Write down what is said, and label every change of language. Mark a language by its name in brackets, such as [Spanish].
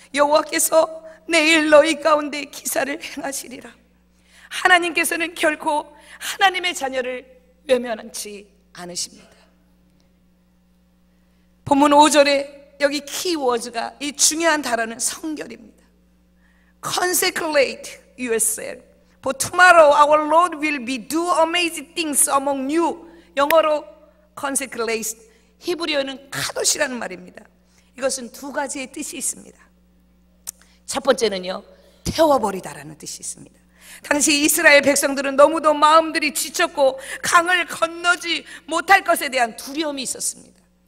[Korean] 여호와께서 내일 너희 가운데 기사를 행하시리라. 하나님께서는 결코 하나님의 자녀를 외면하지 않으십니다. 본문 5절에 여기 키워드가, 이 중요한 단어는 성결입니다. [English] Consecrate yourself, for tomorrow our Lord will be do amazing things among you. [Korean] 영어로 consecrate, 히브리어는 카도시라는 말입니다. 이것은 두 가지의 뜻이 있습니다. 첫 번째는요, 태워버리다라는 뜻이 있습니다. 당시 이스라엘 백성들은 너무도 마음들이 지쳤고 강을 건너지 못할 것에 대한 두려움이 있었습니다.